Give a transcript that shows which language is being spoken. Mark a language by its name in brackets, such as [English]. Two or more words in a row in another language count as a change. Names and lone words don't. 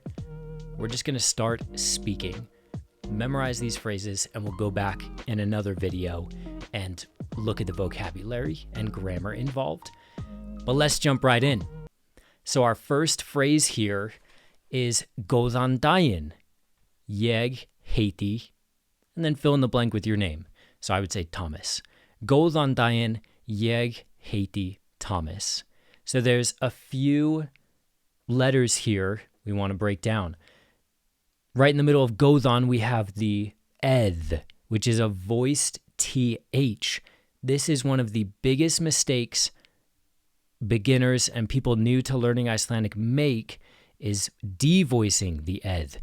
[English] We're just gonna start speaking. Memorize these phrases and we'll go back in another video and look at the vocabulary and grammar involved. But let's jump right in. So our first phrase here is [Icelandic] Góðan daginn, ég heiti, [English] and then fill in the blank with your name. So I would say Thomas. [Icelandic] Góðan daginn, ég heiti Thomas. [English] So there's a few letters here we want to break down. Right in the middle of Góðan, we have the eth, which is a voiced th. This is one of the biggest mistakes beginners and people new to learning Icelandic make, is devoicing the eth.